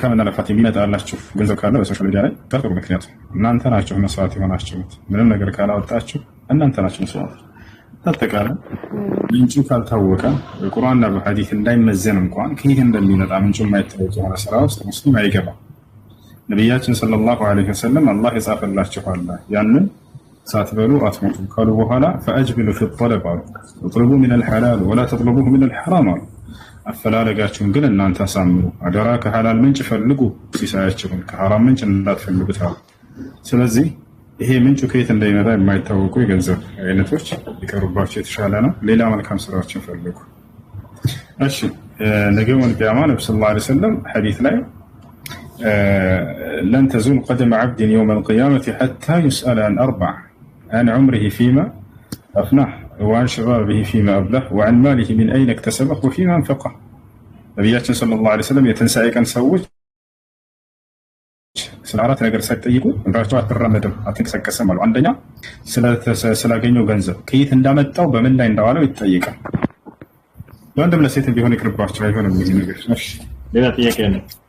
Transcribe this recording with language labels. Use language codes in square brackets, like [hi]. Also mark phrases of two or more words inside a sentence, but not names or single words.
[am] ድካምና ልፋት የሚመጣላችሁ ገንዘብ ካለ በሶሻል ሚዲያ ላይ በጥሩ ምክንያት እናንተ ናችሁ መስዋዕት የሆናችሁት። ምንም ነገር ካላወጣችሁ እናንተ ናችሁ መስዋዕት። ተጠቃለ ምንጩ ካልታወቀ በቁርአንና በሐዲስ እንዳይመዘን እንኳን ከይህ እንደሚመጣ ምንጩ የማይታወቅ የሆነ ስራ ውስጥ ሙስሊም አይገባም። ነብያችን [ar] صلى الله عليه وسلم [am] አላህ የጻፈላችኋል ያንን ሳትበሉ አትሞቱ ካሉ በኋላ [ar] فأجملوا في الطلب اطلبوا من الحلال ولا تطلبوه من الحرام [am] አሉ። አፈላለጋችሁን ግን እናንተ አሳምሩ፣ አደራ ከሐላል ምንጭ ፈልጉ ሲሳያችሁን፣ ከሐራም ምንጭ እንዳትፈልጉት አሉ። ስለዚህ ይሄ ምንጩ ከየት እንደሚመጣ የማይታወቁ የገንዘብ አይነቶች ሊቀርቡባቸው የተሻለ ነው። ሌላ መልካም ስራዎችን ፈልጉ። እሺ ነገ ወልቂያማ ነብዩ [ar] صلى الله عليه وسلم [am] ሐዲስ ላይ [ar] لن تزول قدم عبد يوم القيامة حتى يسأل عن 4 عن عمره فيما أفناه وعن شبابه فيما أبله وعن ماله من أين اكتسبه وفيما أنفقه. [am] ነብያችን [ar] صلى الله عليه وسلم [am] የተንሳኤ ቀን ሰዎች ስለ አራት ነገር ሳይጠይቁ እግራቸው አትራመድም አትንቀሳቀስም አሉ። አንደኛ ስላገኘው ገንዘብ ከየት እንዳመጣው በምን ላይ እንዳዋለው ይጠይቃል። ለወንድም ለሴትም ቢሆን ይቅርባቸው፣ አይሆንም ይሄ ነገር። እሺ ሌላ ጥያቄ ነው?